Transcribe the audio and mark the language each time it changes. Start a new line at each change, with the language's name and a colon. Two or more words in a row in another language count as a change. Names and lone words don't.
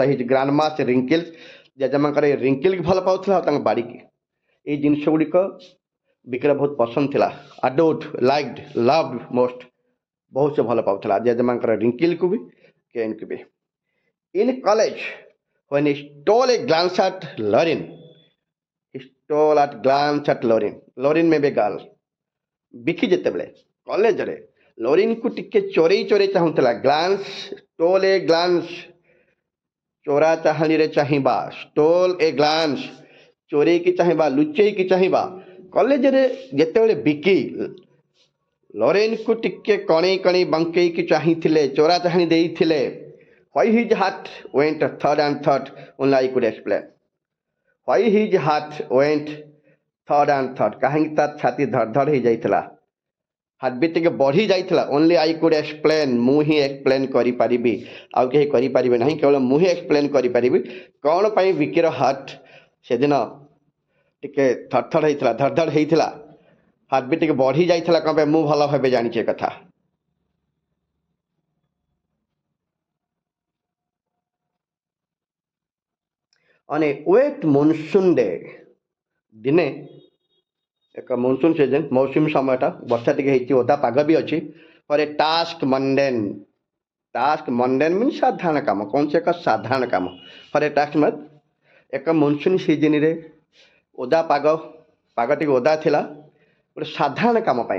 English: his grandma's wrinkles,
Odia: ଜେଜେମାଙ୍କର ଏ ରିଙ୍କିଲ୍କି ଭଲ ପାଉଥିଲା, ଆଉ ତାଙ୍କ ବାଡ଼ିକି। ଏଇ ଜିନିଷ ଗୁଡ଼ିକ ବିକିର ବହୁତ ପସନ୍ଦ ଥିଲା।
English: adored, liked, loved most,
Odia: ବହୁତ ସେ ଭଲ ପାଉଥିଲା ଜେଜେମାଙ୍କର ରିଙ୍କିଲ୍କୁ ବି, କେନ୍କୁ ବି।
English: In college, when he stole a glance at Lauren, he stole at glance at Lauren. Lauren may be girl. ବିକି ଯେତେବେଳେ କଲେଜରେ ଲୋରିନ୍କୁ ଟିକେ ଚୋରେଇ ଚୋରେଇ ଚାହୁଁଥିଲା, ଗ୍ଲାନ୍ସ, stole a glance, ଚୋରା ଚାହାଣୀରେ ଚାହିଁବା, stole a glance, ଚୋରେଇକି ଚାହିଁବା, ଲୁଚେଇକି ଚାହିଁବା।
Odia: କଲେଜରେ ଯେତେବେଳେ ବିକି ଲୋରେନ୍କୁ ଟିକେ କଣେଇ କଣେଇ ବଙ୍କେଇକି ଚାହିଁଥିଲେ, ଚୋରା ଚାହାଣୀ ଦେଇଥିଲେ,
English: Why his heart went third and third, only I could explain. Why his heart went third and third,
Odia: କାହିଁକି ତା ଛାତି ଧଡ଼ ଧଡ଼ ହେଇଯାଇଥିଲା, ହାର୍ଟବିଟ୍ ଟିକେ ବଢ଼ି ଯାଇଥିଲା,
English: only I could explain,
Odia: ମୁଁ ହିଁ ଏକ୍ସପ୍ଲେନ୍ କରିପାରିବି, ଆଉ କେହି କରିପାରିବେ ନାହିଁ, କେବଳ ମୁଁ ହିଁ ଏକ୍ସପ୍ଲେନ୍ କରିପାରିବି କ'ଣ ପାଇଁ ବିକିର ହାର୍ଟ ସେଦିନ ଟିକେ ଥରଥର ହେଇଥିଲା, ଧଡ଼ ଧଡ଼ ହେଇଥିଲା, ହାର୍ଟବିଟ୍ ଟିକେ ବଢ଼ି ଯାଇଥିଲା କ'ଣ ପାଇଁ, ମୁଁ ଭଲ ଭାବେ ଜାଣିଛି ଏ କଥା।
English: On a wet monsoon day,
Odia: ଦିନେ ଏକ
English: monsoon season,
Odia: ମୌସୁମୀ ସମୟଟା, ବର୍ଷା ଟିକେ ହେଇଛି, ଓଦା ପାଗ ବି ଅଛି।
English: for a task mundane means
Odia: ସାଧାରଣ କାମ, କୌଣସି ଏକ ସାଧାରଣ କାମ।
English: for a task
Odia: ମାନେ ଏକ ମନସୁନ୍ ସିଜନ୍ରେ ଓଦା ପାଗ ଟିକେ ଓଦା ଥିଲା, ଗୋଟେ ସାଧାରଣ କାମ ପାଇଁ।